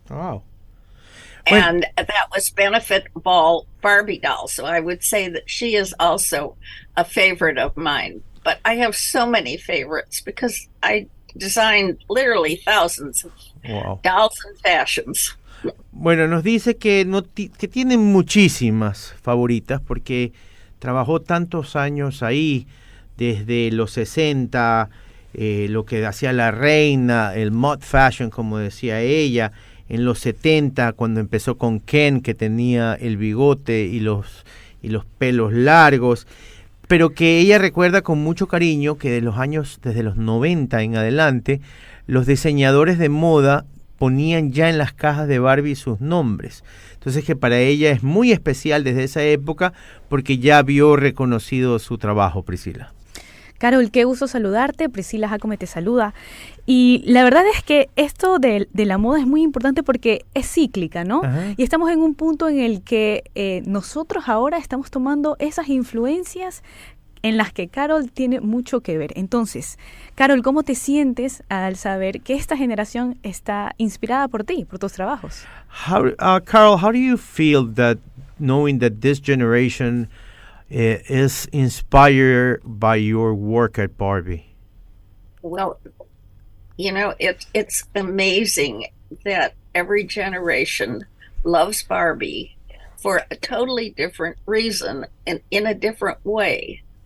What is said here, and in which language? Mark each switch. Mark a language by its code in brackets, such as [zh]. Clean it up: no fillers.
[en] Wow. And that was Benefit Ball Barbie doll, so I would say that she is also a favorite of mine. But I have so many favorites because I designed literally thousands of dolls and fashions. [es] Bueno, nos dice que, que tiene muchísimas favoritas porque trabajó tantos años ahí, desde los 60, lo que hacía la reina, el mod fashion, como decía ella, en los 70, cuando empezó con Ken, que tenía el bigote y los pelos largos, pero que ella recuerda con mucho cariño que desde los 90 en adelante, los diseñadores de moda ponían ya en las cajas de Barbie sus nombres. Entonces que para ella es muy especial desde esa época porque ya vio reconocido su trabajo, Priscila. Carol, qué gusto saludarte. Priscila Jacome te saluda. Y la verdad es que esto de la moda es muy importante porque es cíclica, ¿no? Ajá. Y estamos en un punto en el que nosotros ahora estamos tomando esas influencias en las que Carol tiene mucho que ver. Entonces, Carol, ¿cómo te sientes al saber que esta generación está inspirada por ti, por tus trabajos? [en] Carol, how do you feel that knowing that this generation is inspired by your work at Barbie? Well, you know, it's amazing that every generation loves Barbie for a totally different reason and in a different way.